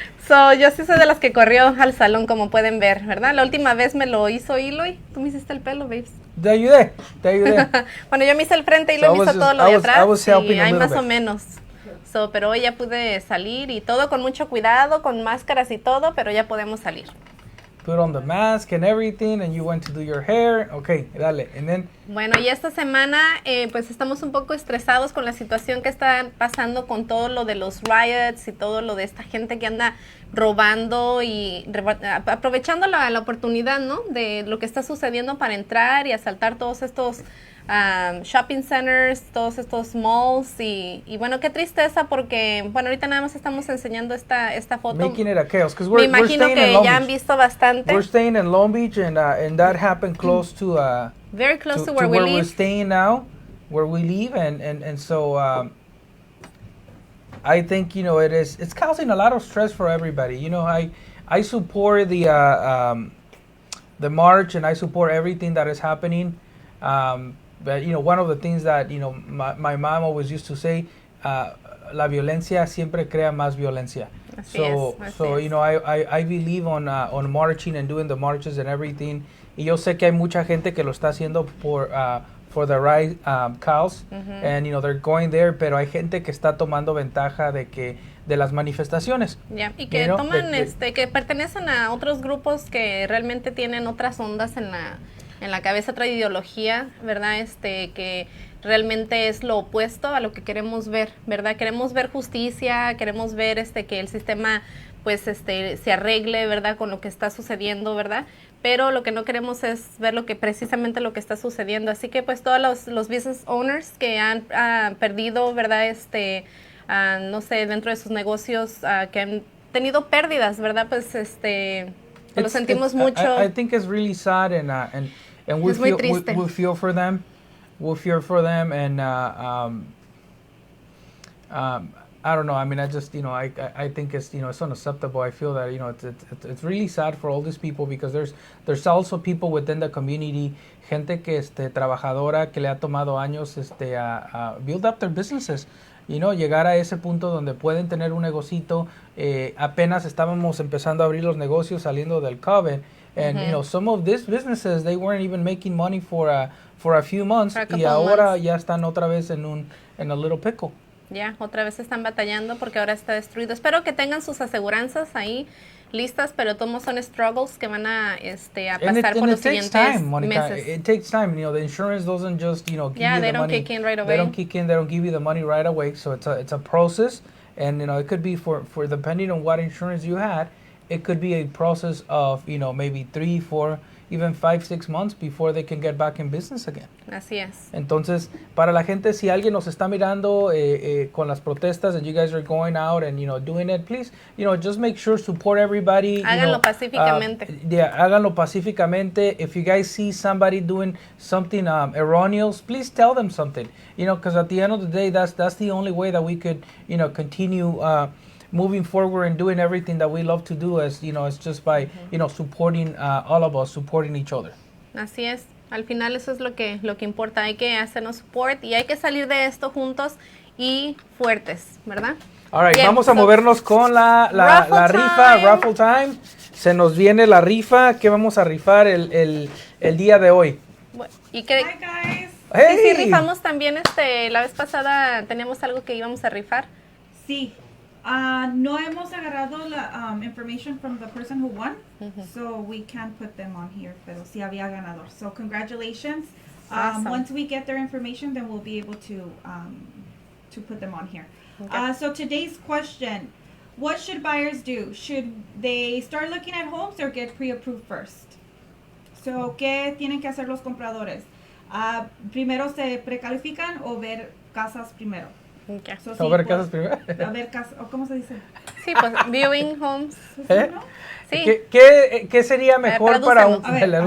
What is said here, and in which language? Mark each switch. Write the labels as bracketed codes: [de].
[es] So, yo sí soy de las que corrió al salón, como pueden ver, ¿verdad? La última vez me lo hizo Eloy. Tú me hiciste el pelo, babes. Te ayudé. Bueno, yo me hice el frente y Eloy me hizo todo lo de atrás. Y hay más o menos. So, pero hoy ya pude salir y todo con mucho cuidado, con máscaras y todo, pero ya podemos salir. [en] Put on the mask and everything, and you went to do your hair. Okay, dale. And then. [es] Bueno, y esta semana, pues estamos un poco estresados con la situación que está pasando con todo lo de los riots y todo lo de esta gente que anda robando y aprovechando la oportunidad, ¿no? De lo que está sucediendo para entrar y asaltar todos estos shopping centers, todos estos malls y bueno, qué tristeza porque, bueno, ahorita nada más estamos enseñando esta foto. [en] Making it a chaos, [es] me imagino que ya han visto bastante. [en] We're staying in Long Beach and that happened close to very close to where we live. We're staying now, where we live, and so I think it's causing a lot of stress for everybody. I support the march and I support everything that is happening. But one of the things that my mom always used to say, [es] la violencia siempre crea más violencia. Así es. [en] I believe on marching and doing the marches and everything. [es] Y yo sé que hay mucha gente que lo está haciendo [en] for the right cause, and they're going there, [es] pero hay gente que está tomando ventaja de las manifestaciones. [en] Yeah. [es] Y que toman que pertenecen a otros grupos que realmente tienen otras ondas en la cabeza, otra ideología, ¿verdad? Que realmente es lo opuesto a lo que queremos ver, ¿verdad? Queremos ver justicia, queremos ver que el sistema pues se arregle, ¿verdad? Con lo que está sucediendo, ¿verdad? Pero lo que no queremos es ver precisamente lo que está sucediendo. Así que pues todos los business owners que han perdido, ¿verdad? No sé, dentro de sus negocios, que han tenido pérdidas, ¿verdad? Pues lo sentimos mucho. [en] I think it's really sad and we feel for them. We feel for them and I don't know. I mean, I just I think it's it's unacceptable. I feel that it's really sad for all these people because there's also people within the community, [es] gente que trabajadora que le ha tomado años [en] a build up their businesses. [es] Llegar a ese punto donde pueden tener un negocito. Apenas estábamos empezando a abrir los negocios saliendo del COVID. [en] And some of these businesses, they weren't even making money for a few months. [es] Y ahora ya están otra vez [en] in a little pickle. [es] Ya, otra vez están batallando porque ahora está destruido. Espero que tengan sus aseguranzas ahí listas, pero todos son struggles que van a pasar por los siguientes meses. [en] It takes time. The insurance doesn't just give you the money. They don't kick in right away. They don't kick in. They don't give you the money right away. So it's a process, and it could be for depending on what insurance you had, it could be a process of maybe 3, 4, even 5, 6 months before they can get back in business again. [es] Así es. Entonces, para la gente, si alguien nos está mirando con las protestas [en] and you guys are going out and doing it, please, just make sure support everybody. [es] Háganlo pacíficamente. Háganlo pacíficamente. [en] If you guys see somebody doing something erroneous, please tell them something. Because at the end of the day, that's the only way that we could continue moving forward and doing everything that we love to do is just by supporting all of us, supporting each other. [es] Así es. Al final eso es lo que importa. Hay que hacernos support y hay que salir de esto juntos y fuertes, ¿verdad? All right, vamos a movernos con la rifa, [en] raffle time. [es] Se nos viene la rifa. ¿Qué vamos a rifar el día de hoy? ¿Y qué? [en] Hi guys. Hey. [es] Sí, rifamos también la vez pasada teníamos algo que íbamos a rifar. Sí. No hemos agarrado la [en] information from the person who won, so we can't put them on here, [es] pero sí había ganador. [en] So congratulations. Awesome. Once we get their information, then we'll be able to put them on here. Okay. So today's question, what should buyers do? Should they start looking at homes or get pre-approved first? [es] So, ¿qué tienen que hacer los compradores? Primero se precalifican o ver casas primero. [en] Okay. So, [es] A ver casas primero. a ver casas, o ¿cómo se dice? Sí, pues [en] viewing homes. [es] ¿Eh? ¿No? Sí. ¿Qué sería mejor para un... tradúcenos.